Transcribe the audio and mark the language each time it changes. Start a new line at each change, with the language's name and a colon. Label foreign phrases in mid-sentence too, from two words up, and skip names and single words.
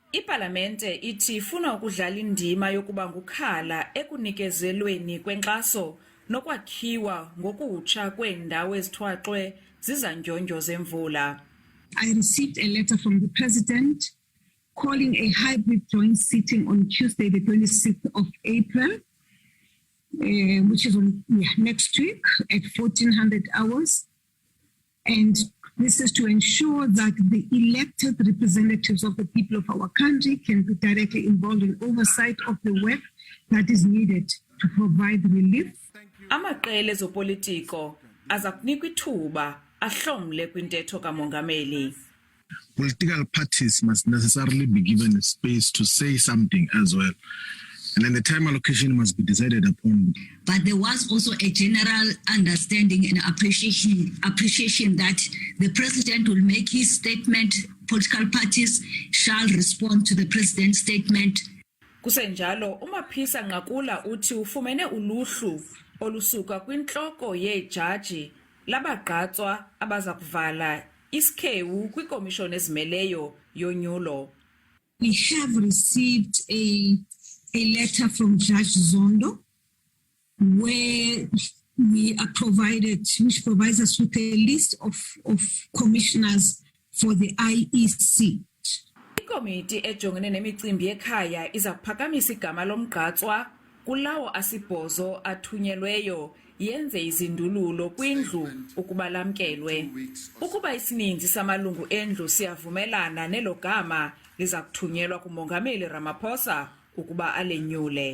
Xhosa: Ipalamente ithi ifuna ukudlala indima yokuba ngukhala ekunikezelweni kwenkxaso nokwakhiwa ngokutsha kweendawo ezithwaxwe zizandyondyo zemvula.
English: I received a letter from the President calling a hybrid joint sitting on Tuesday, the 26th of April, which is next week at 1400 hours. And this is to ensure that the elected representatives of the people of our country can be directly involved in oversight of the work that is needed to provide relief.
Xhosa: Amaqela ezopolitiko aza kunikwa ithuba ahlomle kwintetho kaMongameli.
English: Political parties must necessarily be given a space to say something as well. And then the time allocation must be decided upon. But there was also a general understanding and appreciation that the President will make his statement, political parties shall respond to the President's statement.
Xhosa: Kusenjalo, uMaphisa Nqakula uthi ufumene uluhlu olusuka kwintloko yejaji labagqatswa abaza kuvala isikhewu kwikomishoni ezimeleyo yonyulo.
English: We have received a letter from Judge Zondo where we are which provides us with a list of commissioners for the IEC.
Xhosa: Ikomiti ejongene nemicimbi ekhaya iza kuphakamisa igama lomgqatswa kulawo asibhozo athunyelweyo yenze izindululo kwindlu ukuba lamkelwe. Ukuba isininzi samalungu endlu siyavumelana nelo gama liza kuthunyelwa kuMongameli Ramaphosa ukuba alenyule.